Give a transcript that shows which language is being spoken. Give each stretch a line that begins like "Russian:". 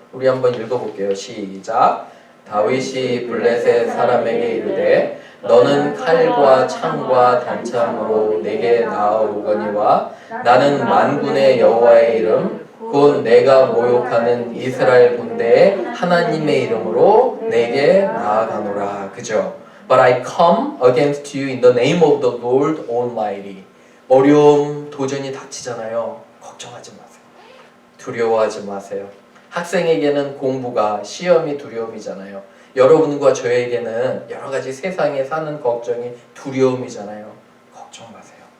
Korean: 우리 한번 읽어볼게요. 시작. 다윗이 블레셋 사람에게 이르되 너는 칼과 창과 단창으로 내게 나아오거니와 나는 만군의 여호와의 이름 곧 내가 모욕하는 이스라엘 군대의 하나님의 이름으로 내게 나아가노라. 그죠?
English: But I come against you in the name of the Lord Almighty.
Korean: 어려움, 도전이 닥치잖아요. 걱정하지 마세요. 두려워하지 마세요. 학생에게는 공부가, 시험이 두려움이잖아요. 여러분과 저에게는 여러 가지 세상에 사는 걱정이 두려움이잖아요. 걱정 마세요.